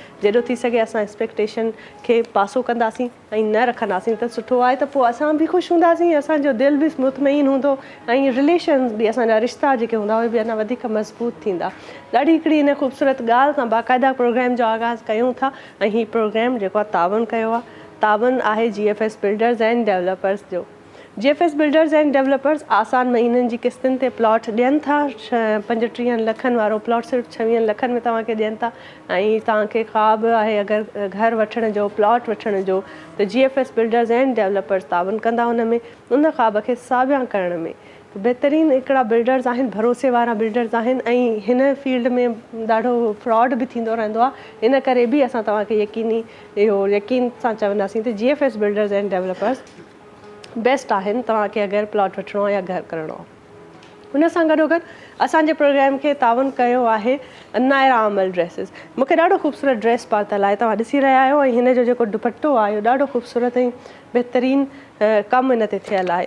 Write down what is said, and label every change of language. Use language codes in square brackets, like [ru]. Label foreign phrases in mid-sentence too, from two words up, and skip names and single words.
[sd] जेॾो थी सघे असां एक्सपेक्टेशन खे पासो कंदासीं ऐं न रखंदासीं त सुठो आहे, त पोइ असां बि ख़ुशि हूंदासीं, असांजो दिलि बि मुतमइन हूंदो ऐं रिलेशन्स बि, असांजा रिश्ता जेके हूंदा उहे बि अञा वधीक मज़बूत थींदा। ॾाढी हिकिड़ी हिन ख़ूबसूरत ॻाल्हि सां बाक़ाइदा प्रोग्राम जो आगाज़ कयूं था ऐं हीउ प्रोग्राम जेको आहे तावन कयो आहे। तावन आहे GFS बिल्डर्स एंड डेवलपर्स जो। GFS बिल्डर्स एंड डेवलपर्स आसान महीननि जी किस्तुनि ते प्लॉट ॾियनि था। 35 लखनि वारो प्लॉट सिर्फ़ु 26 लखनि में तव्हांखे ॾियनि था ऐं तव्हांखे ख़्वाबु आहे अगरि घर वठण जो, प्लॉट वठण जो, त GFS बिल्डर्स एंड डेवलपर्स तावन कंदा उन में, उन ख़्वाब खे साबिया करण में। बहितरीनु हिकिड़ा बिल्डर्स आहिनि, भरोसे वारा बिल्डर्स आहिनि ऐं हिन फील्ड में ॾाढो फ्रॉड बि थींदो रहंदो आहे। इन करे बि असां तव्हांखे यकीन सां चवंदासीं त GFS बिल्डर्स एंड डेवलपर्स बेस्ट आहिनि तव्हांखे अगरि प्लॉट वठिणो आहे या घर करिणो आहे। हुन सां गॾोगॾु असांजे प्रोग्राम खे तावन कयो आहे नायरा अमल ड्रेसिस। मूंखे ॾाढो ख़ूबसूरत ड्रेस पातल आहे, तव्हां ॾिसी रहिया आहियो, ऐं हिन जो जेको दुपट्टो आहे इहो ॾाढो ख़ूबसूरत ऐं बहितरीनु कमु हिन ते थियल आहे।